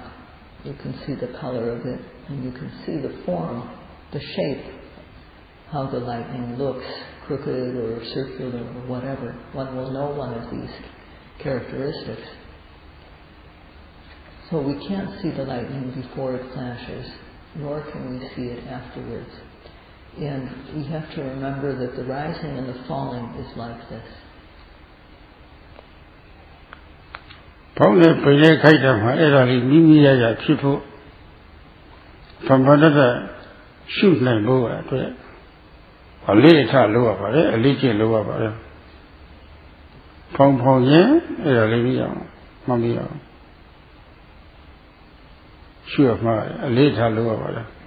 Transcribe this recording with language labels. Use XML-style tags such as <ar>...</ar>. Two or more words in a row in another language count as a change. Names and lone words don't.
<en>You can see the color of it, and you can see the form, the shape, how the lightning looks, crooked or circular or whatever. One will know one of these characteristics. So we can't see the lightning before it flashes, nor can we see it afterwards. And we have to remember that the rising and the falling is like this.</en> <my>ဖောင်းတဲ့ပိန်တဲ့ခိုက်တာမှာအဲ့ဒါလေးမိမိရရဖြစ်ဖို့ဖန်ဖန်တတ်ရှုနိုင်ဖို့အတွက်အလေးအထားလုပ်ရပါတယ်အလေးကျင့်လုပ်ရပါတယ်ဖောင်းဖောင်းရင်အဲ့ဒါလေးပြီးအောင်မှတ်ပြီးအောင်ရှုရမှာအလေးထားလုပ်ရပါတယ်</my>